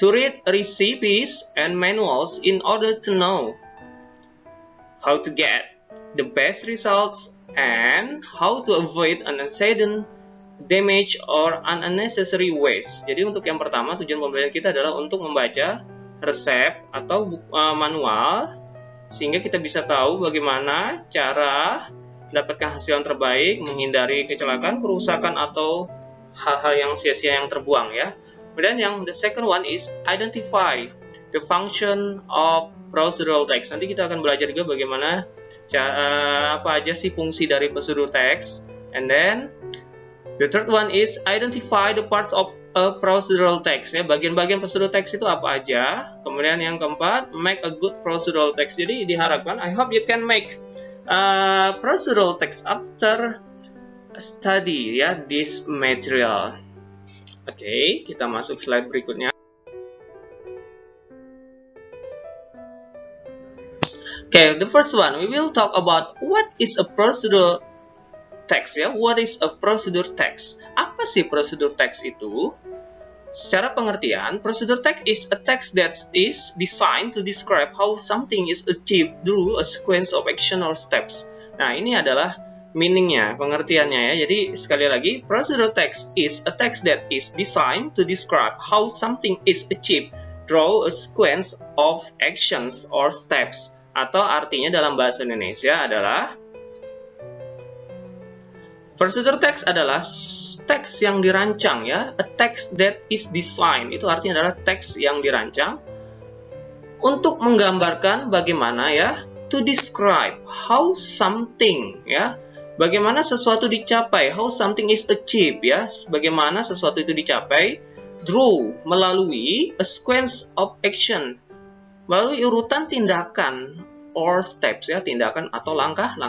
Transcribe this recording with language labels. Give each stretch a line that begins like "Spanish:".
English: To read recipes and manuals in order to know how to get the best results and how to avoid unnecessary damage or unnecessary waste.
Indonesian: Jadi untuk yang pertama, tujuan pembelajaran kita adalah untuk membaca resep atau manual sehingga kita bisa tahu bagaimana cara mendapatkan hasil yang terbaik, menghindari kecelakaan, kerusakan, atau hal-hal yang sia-sia yang terbuang ya. Kemudian yang
English: the second one is identify the function of procedural text.
Indonesian: Nanti kita akan belajar juga bagaimana apa aja sih fungsi dari prosedur text.
English: And then the third one is identify the parts of a procedural text ya.
Indonesian: Bagian-bagian prosedur text itu apa aja. Kemudian yang keempat,
English: make a good procedural text.
Indonesian: Jadi diharapkan,
English: I hope you can make procedural text after study ya this material.
Indonesian: Oke, kita masuk slide berikutnya.
English: Okay, the first one we will talk about what is a procedural text ya. What is a procedure text?
Indonesian: Apa sih prosedur text itu? Secara pengertian,
English: procedure text is a text that is designed to describe how something is achieved through a sequence of action or steps.
Indonesian: Nah, ini adalah meaningnya, pengertiannya ya. Jadi sekali lagi,
English: procedural text is a text that is designed to describe how something is achieved through a sequence of actions or steps.
Indonesian: Atau artinya dalam bahasa Indonesia adalah procedural text adalah teks yang dirancang ya.
English: A text that is designed
Indonesian: itu artinya adalah teks yang dirancang untuk menggambarkan bagaimana ya,
English: to describe how something
Indonesian: ya, bagaimana sesuatu dicapai,
English: how something is achieved
Indonesian: ya, bagaimana sesuatu itu dicapai through, melalui
English: a sequence of action,
Indonesian: melalui urutan tindakan
English: or steps
Indonesian: ya, tindakan atau langkah.